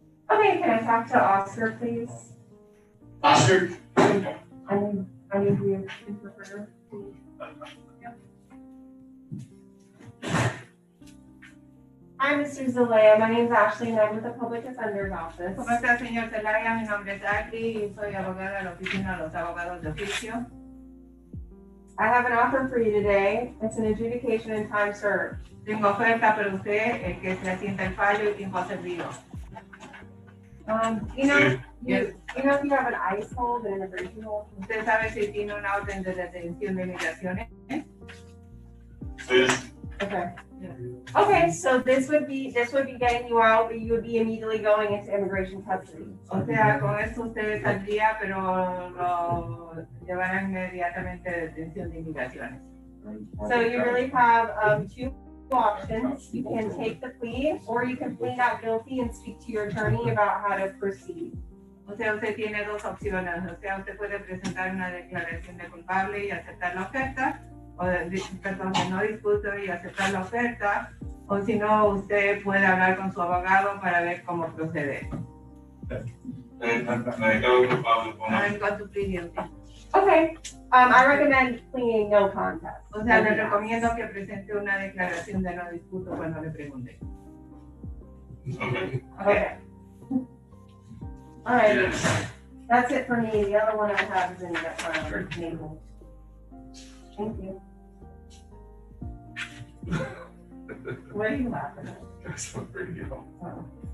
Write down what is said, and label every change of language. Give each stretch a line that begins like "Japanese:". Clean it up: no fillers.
English: Okay, can I talk to Oscar, please? Oscar? I need you to interpreter, please. Hi, Mr. Zelaya. My name is Ashley, and I'm with the Public Defender's Office.
Spanish: ¿Cómo está, señor Zelaya? Mi nombre es Ashley y soy abogada de la Oficina de los Abogados de Oficio.
English: I have an offer for you today. It's an adjudication and time served.
Spanish: Tengo oferta para usted, que se asienta el fallo y tiempo servido.
English: You know if you have an ICE hold, an immigration hold?
Spanish: ¿Usted sabe si tiene una orden de detención de migraciones?
English: Okay. Okay, so this would be getting you out, but you would be immediately going into immigration custody.
Spanish: O sea, con esto usted saldría, pero lo llevarán inmediatamente a detención de inmigraciones.
English: So you really have 2 options. You can take the plea, or you can plead not guilty and speak to your attorney about how to proceed.
Spanish: O sea, usted tiene 2 opciones. O sea, usted puede presentar una declaración de culpable y aceptar la oferta, o de no dispuso y aceptar la oferta, o si no, usted puede hablar con su abogado para ver cómo proceder.
English: I'm going to plead guilty. Okay, I recommend pleading no contest.
Spanish: O sea, le recomiendo que presente una declaración de no disputo cuando le pregunte.
English: Okay. All right, that's it for me. The other one I have is in Naples. Thank you. What are you laughing at? That's not pretty good. Oh.